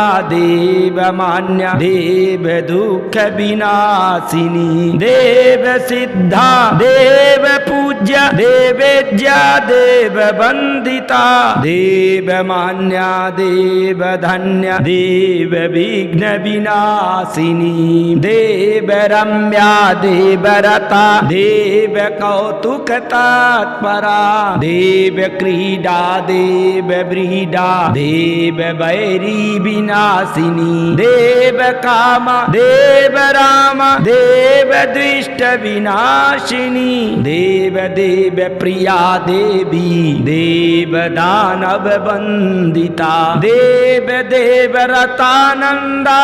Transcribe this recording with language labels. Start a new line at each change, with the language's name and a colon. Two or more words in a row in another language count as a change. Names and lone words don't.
Sanskrit: देवमान्या देव दुःख विनाशिनी देव सिद्धा देव पूज्य देवेज्या देव वंदिता देव मान्या देव धन्या देव विघ्न विनाशिनी देव रम्या देव रता देव कौतुक तत्परा देव क्रीडा देव व्रीडा देव वैरी विनाशिनी देव काम देव राम देव दुष्ट विनाशिनी देव देव प्रिया देवी देव दानव वंदिता देव देव रतानंदा